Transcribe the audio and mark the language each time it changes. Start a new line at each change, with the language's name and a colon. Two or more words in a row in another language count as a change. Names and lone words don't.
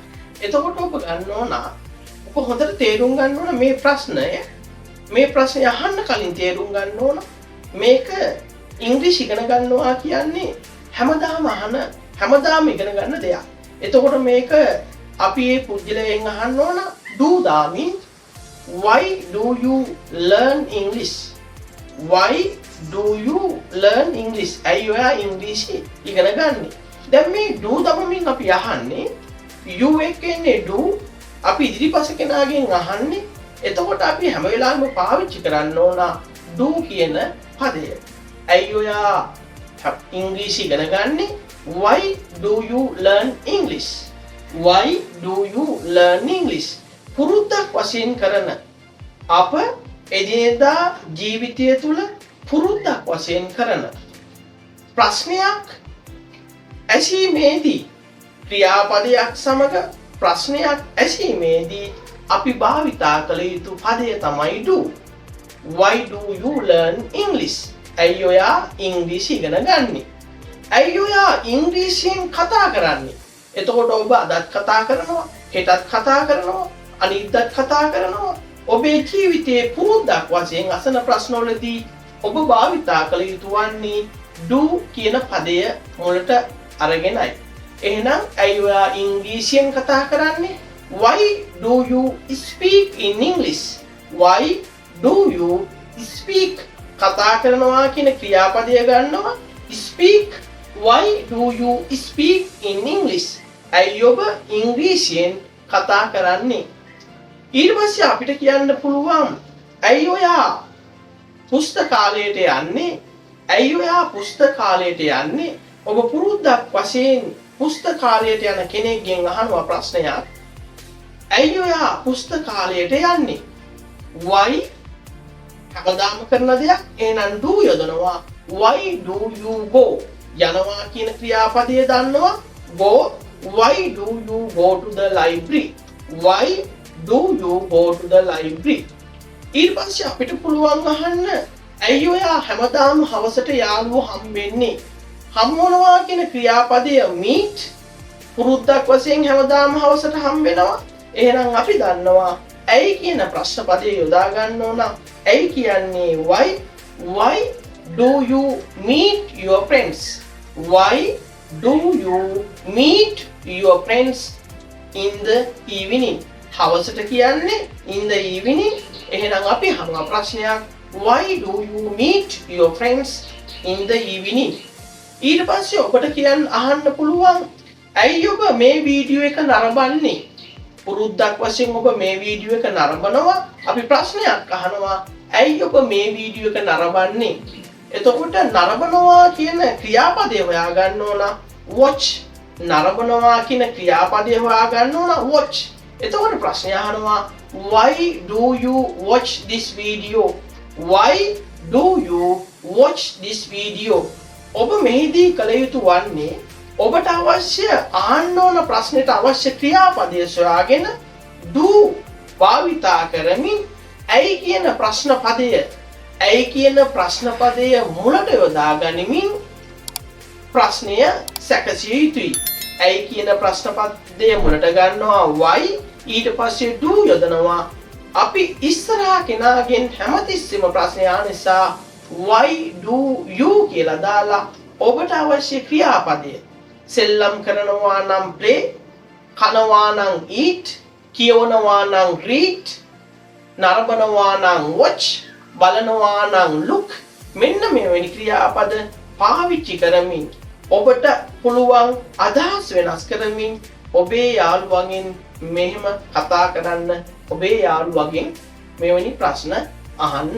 Sinhala: එතකොට ඔබ ගන්න ඕන ඔබ හොඳට තේරුම් ගන්න ඕන මේ ප්‍රශ්නය අහන්න කලින් තේරුම් ගන්න ඕන මේක ඉංග්‍රීසි ඉගෙන ගන්නවා කියන්නේ හැමදාම ඉගෙන ගන්න දෙයක්. එතකොට මේක අපි මේ පුද්ගලයන් අහන්න ඕන do දාමින්
English: why do you learn English? why do you learn English?
Sinhala: ඇයි ඔයා ඉංග්‍රීසි ඉගෙන ගන්නේ? දැන් මේ do දමමින් අපි අහන්නේ you එකනේ do අපි ඉදිරිපස කෙනාගෙන් අහන්නේ. එතකොට අපි හැම වෙලාවෙම පාවිච්චි කරන්න ඕන do කියන පදය. ඇයි ඔයා ඉංග්‍රීසි ඉගෙන ගන්නේ?
English: why do you learn English? why do you learn English?
Sinhala: පුරුද්දක් වශයෙන් කරන අප එදිනෙදා ජීවිතය තුළ පුරුද්දක් වශයෙන් කරන ප්‍රශ්නයක් ඇසීමේදී ක්‍රියාපදයක් සමග ප්‍රශ්නයක් ඇසීමේදී අපි භාවිතා කළ යුතු පදය තමයි do.
English: why do you learn English?
Sinhala: ඇයි ඔයා ඉංග්‍රීසි ඉගෙන ගන්නේ? ඇයි ඔයා ඉංග්‍රීසියෙන් කතා කරන්නේ? එතකොට ඔබ අදත් කතා කරනවා, හෙටත් කතා කරනවා, අනිද්දාත් කතා කරනවා. ඔබේ ජීවිතයේ පුරුද්දක් වශයෙන් අසන ප්‍රශ්නවලදී ඔබ භාවිතා කළ යුතු වන්නේ do කියන පදය මුලට අරගෙනයි. එහෙනම් ඇයි ඔයා ඉංග්‍රීසියෙන් කතා කරන්නේ?
English: why do you speak in English? why do you speak?
Sinhala: කතා කරනවා කියන ක්‍රියාපදය ගන්නවා speak.
English: why do you speak in English?
Sinhala: ඇයි ඔබ ඉංග්‍රීසියෙන් කතා කරන්නේ? ඊට පස්සේ අපිට කියන්න පුළුවන් ඇයි ඔයා පුස්තකාලයට යන්නේ? ඇයි ඔයා පුස්තකාලයට යන්නේ? ඔබ පුරුද්දක් වශයෙන් පුස්තකාලයට යන කෙනෙක්ගෙන් අහනවා ප්‍රශ්නයක්. ඇයි ඔයා පුස්තකාලයට යන්නේ? why හැමදාම කරන දෙයක්. එහෙනම් do යොදනවා.
English: why do you go?
Sinhala: යනවා කියන ක්‍රියාපදය දන්නවා go.
English: why do you go to the library? why do you go to the library?
Sinhala: ඊට පස්සේ අපිට පුළුවන් අහන්න ඇයි ඔයා හැමදාම හවසට යාළුවෝ හම්බෙන්නේ? හම්බවනවා කියන ක්‍රියාපදය meet. පුරුද්දක් වශයෙන් හැමදාම හවසට හම්බෙනවා. එහෙනම් අපි දන්නවා ඇයි කියන ප්‍රශ්න පදේ යොදා ගන්න ඕන. ඇයි කියන්නේ
English: why do you meet your friends? Why do you meet your friends in the evening?
Sinhala: හවසට කියන්නේ
English: in the evening.
Sinhala: එහෙනම් අපි අහනවා ප්‍රශ්නයක්
English: why do you meet your friends in the evening?
Sinhala: ඊට පස්සේ ඔබට අහන්න පුළුවන් ඇයි ඔබ මේ වීඩියෝ එක නරඹන්නේ? පුරුද්දක් වශයෙන් ඔබ මේ වීඩියෝ එක නරඹනවා. අපි ප්‍රශ්නයක් අහනවා ඇයි ඔබ මේ වීඩියෝ එක නරඹන්නේ? එතකොට නරඹනවා කියන ක්‍රියාපදය හොයාගන්න ඕන watch. නරඹනවා කියන ක්‍රියාපදය හොයාගන්න ඕන watch. එතකොට ප්‍රශ්නය අහනවා
English: why do you watch this video? Why do you watch this video?
Sinhala: ඔබ මෙහිදී කළ යුතු වන්නේ ඔබට අවශ්‍ය අහන්න ඕන ප්‍රශ්නෙට අවශ්‍ය ක්‍රියාපදය සොයාගෙන do භාවිතා කරමින් ඇයි කියන ප්‍රශ්න පදය මුලට යොදා ගනිමින් ප්‍රශ්නය සැකසිය යුතුයි. ඇයි කියන ප්‍රශ්න පදය මුලට ගන්නවා why, ඊට පස්සේ do යොදනවා. අපි ඉස්සරහා කෙනාගෙන් හැමතිස්සෙම ප්‍රශ්නය නිසා
English: why do you
Sinhala: කියලා දාලා ඔබට අවශ්‍ය ක්‍රියාපදය සෙල්ලම් කරනවා නම් play, කනවා නම් eat, කියවනවා නම් read, නරඹනවා නම් watch, බලනවා නම් look. මෙන්න මෙවැනි ක්‍රියාපද පාවිච්චි කරමින් ඔබට පුළුවන් අදහස් වෙනස් කරමින් ඔබේ යාළුවගෙන් මෙහෙම කතා කරන්න, ඔබේ යාළුවගෙන් මෙවැනි ප්‍රශ්න අහන්න.